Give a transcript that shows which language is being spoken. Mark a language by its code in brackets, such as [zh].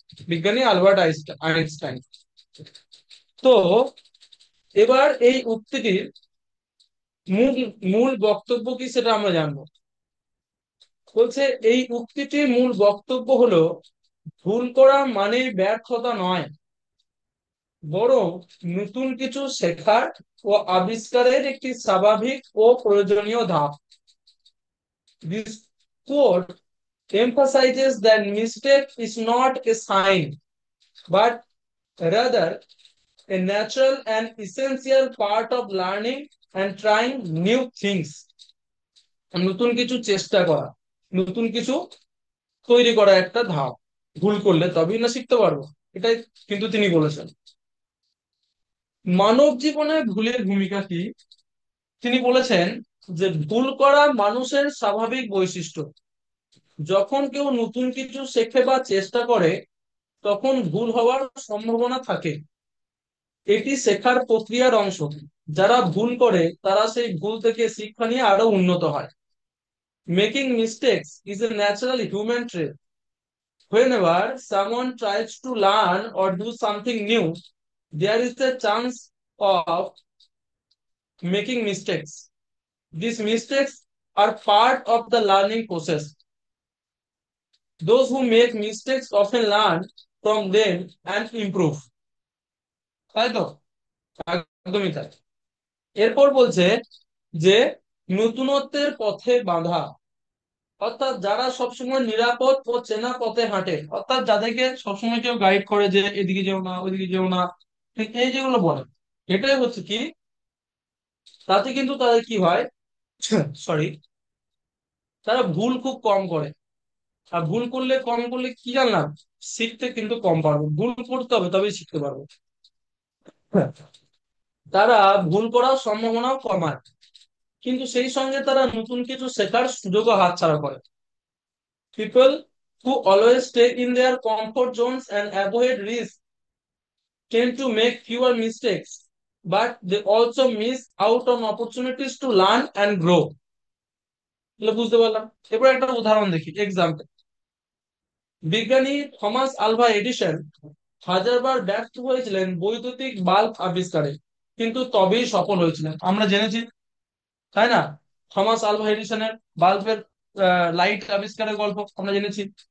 [bn] বিজ্ঞানী Albert Einstein. তো এবার এই উক্তিটির মূল মূল বক্তব্য কি সেটা আমরা জানবো। বলছে এই উক্তিটির মূল বক্তব্য হলো, ভুল করা মানে ব্যর্থতা নয়, বরং নতুন কিছু শেখার ও আবিষ্কারের একটি স্বাভাবিক ও প্রয়োজনীয় ধাপ। [en] This quote emphasizes that mistake is not a sign, but rather a natural and essential part of learning and trying new things. [bn] নতুন কিছু চেষ্টা করা, নতুন কিছু তৈরি করা একটা ধাপ। ভুল করলে তবেই না শিখতে পারবো, এটাই কিন্তু তিনি বলেছেন। মানব জীবনে ভুলের ভূমিকা কি? তিনি বলেছেন যে ভুল করা মানুষের স্বাভাবিক বৈশিষ্ট্য। যখন কেউ নতুন কিছু শেখে বা চেষ্টা করে, তখন ভুল হওয়ার সম্ভাবনা থাকে। এটি শেখার প্রক্রিয়ার অংশ। যারা ভুল করে তারা সেই ভুল থেকে শিক্ষা নিয়ে আরো উন্নত হয়। [en] Making mistakes is a natural human trait. Whenever someone tries to learn or do something new, there is a chance of making mistakes. These mistakes are part of the learning process. Those who make mistakes often learn from them and improve. [bn] তাই তো? একদমই তাই। এরপর বলছে যে নতুনত্বের পথে বাধা, অর্থাৎ যারা সবসময় নিরাপদ ও চেনা পথে হাঁটে, অর্থাৎ যাদেরকে সবসময় কেউ গাইড করে যে এদিকে যেও না ওইদিকে যেও না, ঠিক এই যেগুলো বলে, এটাই হচ্ছে কি, তাতে কিন্তু তাদের কি হয়, সরি, তারা ভুল খুব কম করে। আর ভুল করলে কম করলে কি জানলাম, শিখতে কিন্তু কম পারবো, ভুল করতে হবে তবেই শিখতে পারবো। হ্যাঁ। তারা ভুল করার সম্ভাবনাও কমায়, কিন্তু সেই সঙ্গে তারা নতুন কিছু শেখার সুযোগও হাতছাড়া করে। [en] People who always stay in their comfort zones and avoid risk tend to make fewer mistakes, but they also miss out on opportunities to learn and grow. [bn] তাহলে বুঝতে পারলাম। এবার একটা উদাহরণ দেখি, এক্সাম্পল। বিজ্ঞানী থমাস আলভা এডিসন হাজারবার ব্যর্থ হয়েছিলেন বৈদ্যুতিক বাল্ব আবিষ্কারে, কিন্তু তবেই সফল হয়েছিলেন, আমরা জেনেছি, তাই না? থমাস আলভা এডিসনের বাল্বের লাইট আবিষ্কারের গল্প আমরা জেনেছি।